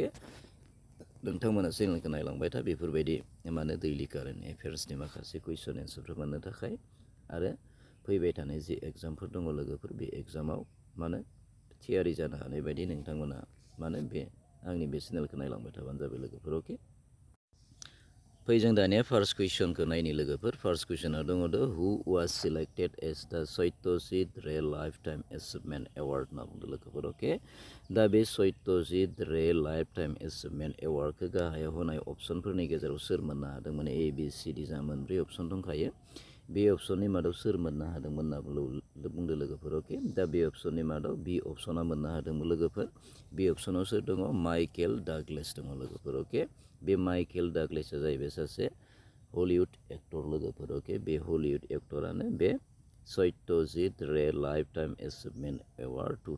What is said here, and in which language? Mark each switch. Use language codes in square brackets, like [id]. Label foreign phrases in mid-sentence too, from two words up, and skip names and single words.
[brx] नोंथांमोना चेनेलखौ नायलांबाय था बेफोरबायदि [en] daily current affairsni [brx] माखासे [en] question answerfor [brx] मोननो थाखाय आरो फैबाय थानाय जि एग्जामफोर दङ लोगोफोर बे एग्जामाव थियारि जानो हानाय बायदि नोंथांमोना बे आंनि बे चेनेलखौ नायलांबाय थाबानो जाबाय लोगोफोर अके फै जों दानिया फार्स्ट कुइसनखौ नायनि लोगोफोर फार्स्ट कुइसना दङ [en] who was selected as the Satyajit Ray Lifetime Achievement [brx] एवार्ड होनना बुंदों लोगोफोर अके दा बे सत्यजित रे लाइफ टाइम एचिभमेन्ट एवार्डखौ गाहायाव होनाय अपसनफोरनि गेजेराव सोर मोननो हादोंमोन ए बि सि डि जा मोनब्रै अपसन दंखायो बे अपसननि मादाव सोर मोननो हादोंमोन होनना बुंदों लोगोफोर अके दा बे अपसननि मादाव बि अपसना मोननो हादोंमोन लोगोफोर बे अपसनाव सोर दङ माइकेल डागलास दङ लोगोफोर अके बे माइकेल डागलासआ जाहैबाय सासे [en] Hollywood actor [brx] लोगोफोर अके बे हलिउड एक्टरानो बे सत्यजित रे लाइफ टाइम एचिभमेन्ट एवार्ड